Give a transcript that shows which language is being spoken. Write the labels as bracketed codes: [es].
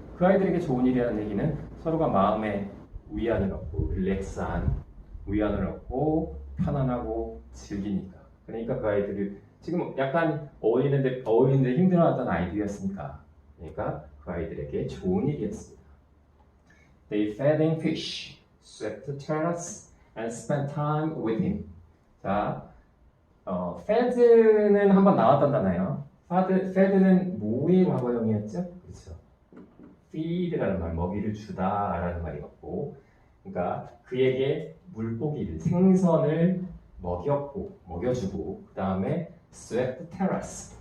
[ko] 그 아이들에게 좋은 일이라는 얘기는 서로가 마음에 위안을 얻고 릴렉스한 위안을 얻고 편안하고 즐기니까. 그러니까 그 아이들을 지금 약간 어울리는데 힘들어하던 아이들이었으니까. 그러니까 그 아이들에게 좋은 일이었습니다. [en] They fed him fish, swept the terrace, and spent time with him. [ko] 자, fed는 한번 나왔던 단어예요. fed는 뭐의 과거형이었죠? 그렇죠. feed라는 말, 먹이를 주다라는 말이었고, 그러니까 그에게 물고기를, 생선을 먹여주고, 그 다음에 [en] swept the terrace.